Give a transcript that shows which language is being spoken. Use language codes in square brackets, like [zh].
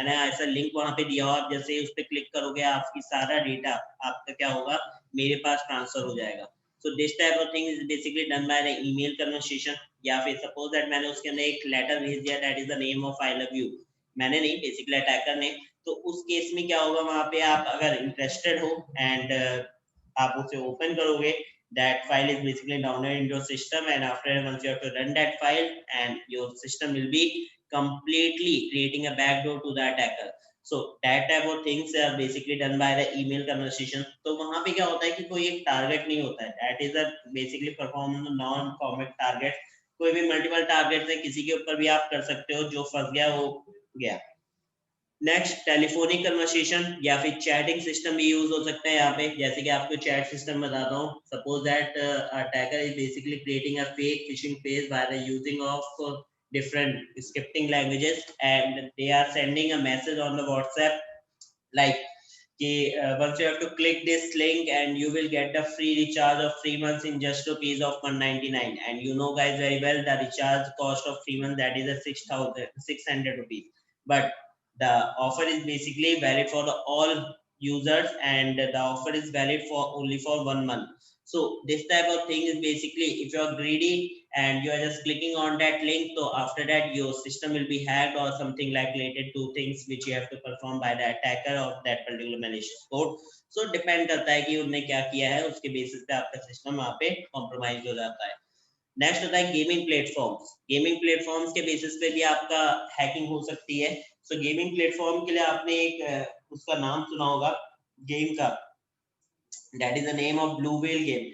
[hi] मैंने ऐसा लिंक वहां पे दिया हुआ, आप जैसे उस पर क्लिक करोगे आपकी सारा डेटा आपका क्या होगा, मेरे पास ट्रांसफर हो जाएगा। [en] So this type of thing is basically done by the email conversation. या फिर suppose that [hi] मैंने उसके अंदर एक लेटर भेज दिया, [en] That is the name of I love you, मैंने नहीं, basically attacker ने। [hi] तो उस केस में क्या होगा, वहां पे आप अगर इंटरेस्टेड हो एंड आप उसे ओपन करोगे, [en] that file is basically downloaded into your system, and after once you have to run that file and your system will be completely creating a backdoor to the attacker. So that type of things are basically done by the email conversation. [hi] तो वहां पे क्या होता है कि कोई एक target नहीं होता है, [en] that is a basically perform non combat target। [hi] कोई भी मल्टीपल टारगेट है, किसी के ऊपर भी आप कर सकते हो, जो फंस गया वो गया। नेक्स्ट टेलीफोनिक कन्वर्सेशन या फिर चैटिंग सिस्टम भी यूज हो सकता है यहाँ पे। जैसे कि आपको चैट सिस्टम बताता हूँ। [en] Suppose that attacker is basically creating a fake phishing page by the using of different scripting languages, and they are sending a message on the WhatsApp like once you have to click this link and you will get the free recharge of 3 months in just rupees of 199. And you know guys very well the recharge cost of 3 months, that is a 6,600 rupees. But the offer is basically valid for all users, and the offer is valid for only for 1 month. So this type of thing is basically, if you are greedy and you are just clicking on that link, so after that your system will be hacked or something like related to things which you have to perform by the attacker of that particular malicious code. [hi] So depend करता है कि उन्होंने क्या किया है, उसके basis पे आपका सिस्टम वहाँ पे कॉम्प्रोमाइज हो जाता है। नेक्स्ट होता है गेमिंग प्लेटफॉर्म्स। गेमिंग प्लेटफॉर्म्स के बेसिस पे भी आपका हैकिंग हो सकती है। सो गेमिंग प्लेटफॉर्म के लिए आपने एक उसका नाम सुना होगा गेम का, [en] that is the name of Blue Whale game.